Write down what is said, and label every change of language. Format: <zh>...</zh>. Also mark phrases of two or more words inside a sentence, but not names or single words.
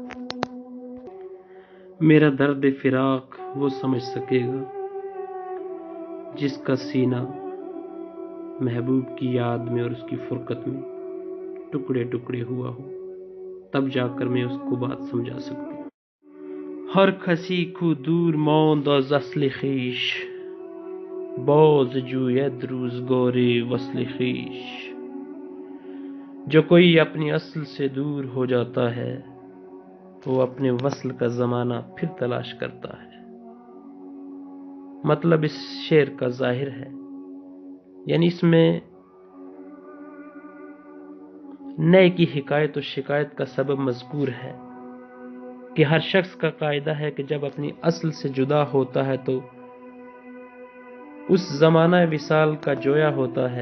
<ur>میرا درد فراق وہ سمجھ سکے گا جس کا سینہ محبوب کی یاد میں اور اس کی فرقت میں ٹکڑے ٹکڑے ہوا ہو، تب جا کر میں اس کو بات سمجھا سکتی ہوں۔</ur> <fa>ہر کسی کو دور ماند از اصل خویش، باز جوید روزگار وصل خویش۔</fa> <ur>جو کوئی اپنی اصل سے دور ہو جاتا ہے وہ اپنے وصل کا زمانہ پھر تلاش کرتا ہے۔ مطلب اس شعر کا ظاہر ہے، یعنی اس میں نئے کی حکایت و شکایت کا سبب مذکور ہے کہ ہر شخص کا قاعدہ ہے کہ جب اپنی اصل سے جدا ہوتا ہے تو اس زمانہ وصال کا جویا ہوتا ہے۔</ur>